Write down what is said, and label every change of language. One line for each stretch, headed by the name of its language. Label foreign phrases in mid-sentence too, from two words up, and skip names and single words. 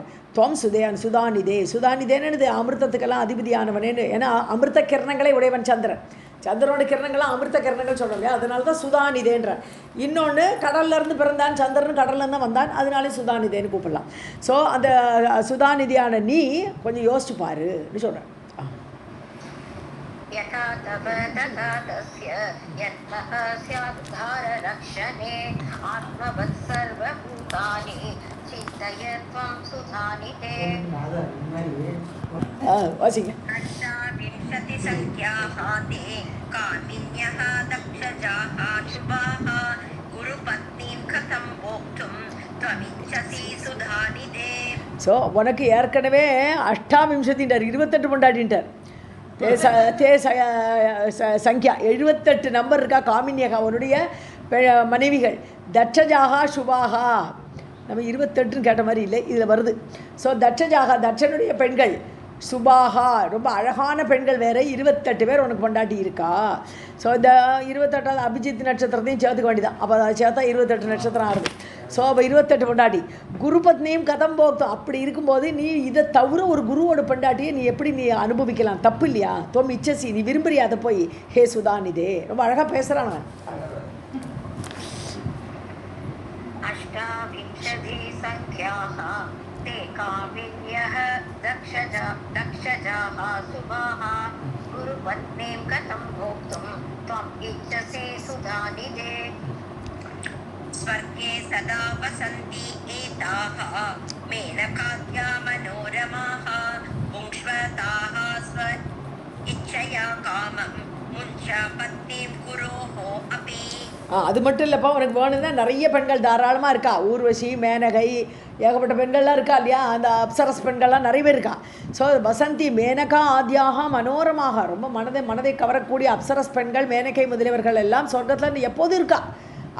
Sanskrit: त्वं सुधानिधे,
Tamil: சுதானிதேன்னு அமிர்தத்துக்கெல்லாம் அதிபதியானவனேன்னு. ஏன்னா அமிர்த கிரணங்களை உடையவன் சந்திரன். சந்திரனோட கிரணங்கள்லாம் அமிர்த கிரணங்கள் சொல்கிறோம் இல்லையா, அதனால தான் சுதானிதேன்ற. இன்னொன்று கடல்லேருந்து பிறந்தான் சந்திரன், கடல்லேருந்து தான் வந்தான், அதனாலே சுதானிதேன்னு கூப்பிடலாம். ஸோ அந்த சுதாநிதியான நீ கொஞ்சம் யோசிச்சு பாருன்னு சொல்கிறேன்.
Sanskrit: यथा तव तथा तस्य यत्नः स्यात् धाररक्षणे आत्मवत् सर्वभूतानि चिन्तय त्वं सुधानिधे. वासिங்க. अष्टाविंशतिसङ्ख्याः ते कामिन्यः दक्षजाः शुभाः गुरुपत्नीं कथं भोक्तुं त्वमिच्छसि सुधानिधे.
Tamil: ஸோ உனக்கு ஏற்கனவே அஷ்டாவிம்சத்தின்றார், 28 பொண்டாட்டின்ட்டார். சங்கியா 78 நம்பர் இருக்கா. காமின்யகா உன்னுடைய மனைவிகள்.
Sanskrit: दक्षजाः शुभाः,
Tamil: நம்ம 28ன்னு கேட்ட மாதிரி இல்லை, இதில் வருது. ஸோ தட்சஜாகா தட்சனுடைய பெண்கள், சுபாகா ரொம்ப அழகான பெண்கள் வேறு 28 பேர் உனக்கு பொண்டாட்டி இருக்கா. ஸோ இந்த 28வது அபிஜித் நட்சத்திரத்தையும் சேர்த்துக்க வேண்டியதான். அப்போ அதை சேர்த்தா 28 நட்சத்திரம் ஆகுது. ஸோ அப்போ 28 பொண்டாட்டி. குருபத்னியும்
Sanskrit: कथं भोक्तुं.
Tamil: அப்படி இருக்கும்போது நீ இதை தவிர ஒரு குருவோட பொண்டாட்டியை நீ எப்படி நீ அனுபவிக்கலாம்? தப்பு இல்லையா?
Sanskrit: त्वम् इच्छसि,
Tamil: நீ விரும்புறியா அதை போய்?
Sanskrit: हे सुधानिधे,
Tamil: ரொம்ப அழகாக பேசுகிறான் அவன்.
Sanskrit: अष्टाविंशति संख्याः ते कामिन्यः दक्षजाः शुभाः गुरुपत्नीं कथं भोक्तुं त्वम् इच्छसि सुधानिधे. स्वर्गे सदा वसन्ति एताः मेनकाद्या मनोरमाः पुंक्ष्वताः स्व इच्छया कामं मुञ्च पत्नीं गुरोः अपि.
Tamil: அது மட்டும் இல்லைப்பா, உனக்கு வேணும்னா நிறைய பெண்கள் தாராளமாக இருக்கா. ஊர்வசி, மேனகை, ஏகப்பட்ட பெண்கள்லாம் இருக்கா இல்லையா. அந்த அப்சரஸ் பெண்கள்லாம் நிறைய பேர் இருக்கா. ஸோ
Sanskrit: वसन्ति मेनका आद्याः मनोरमाः,
Tamil: ரொம்ப மனதை கவரக்கூடிய அப்சரஸ் பெண்கள், மேனகை முதலியவர்கள் எல்லாம் சொர்க்கத்தில் எப்போதும் இருக்கா.